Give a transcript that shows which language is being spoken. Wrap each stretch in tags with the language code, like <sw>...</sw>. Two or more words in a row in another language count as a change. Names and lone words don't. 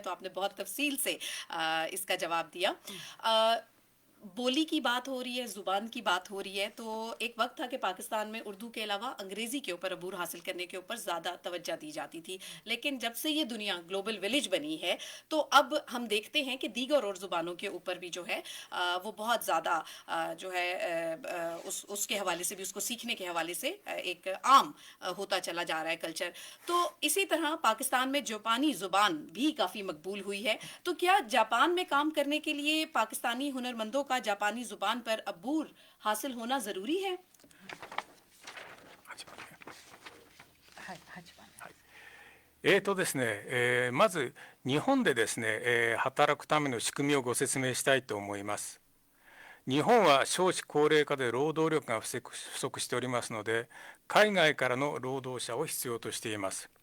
<ur>تو آپ نے بہت تفصیل سے اس کا جواب دیا. بولی کی بات ہو رہی ہے، زبان کی بات ہو رہی ہے، تو ایک وقت تھا کہ پاکستان میں اردو کے علاوہ انگریزی کے اوپر عبور حاصل کرنے کے اوپر زیادہ توجہ دی جاتی تھی، لیکن جب سے یہ دنیا</ur> <en>global village</en> <ur>بنی ہے تو اب ہم دیکھتے ہیں کہ دیگر اور زبانوں کے اوپر بھی جو ہے وہ بہت زیادہ جو ہے اس کے حوالے سے بھی، اس کو سیکھنے کے حوالے سے ایک عام ہوتا چلا جا رہا ہے کلچر. تو اسی طرح پاکستان میں جاپانی زبان بھی کافی مقبول ہوئی ہے. تو کیا جاپان میں کام کرنے کے لیے پاکستانی ہنرمندوں کا جاپانی زبان پر عبور حاصل ہونا ضروری ہے؟</ur> <ja>ですね、まず日本でですね、働くための仕組みをご説明したいと思います。日本は少子高齢化で労働力が不足しておりますので、海外からの労働者を必要としています。</ja>